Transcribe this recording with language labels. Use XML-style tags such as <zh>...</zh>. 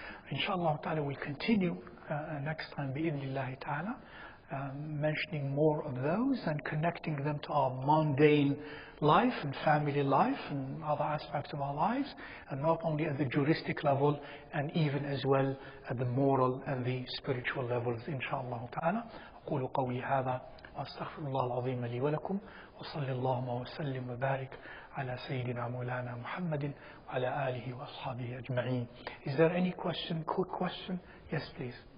<en>Inshallah ta'ala, we'll continue next time bi'idhnillahi ta'ala, mentioning more of those and connecting them to our mundane life and family life and other aspects of our lives, and not only at the juristic level, and even as well at the moral and the spiritual levels, inshallah ta'ala.</en> <ar>أقول قولي هذا وأستغفر الله العظيم لي ولكم وصلى اللهم وسلم وبارك على سيدنا مولانا محمد وعلى آله وأصحابه أجمعين.</ar> <en>Is there any question, quick question? Yes, please.</en>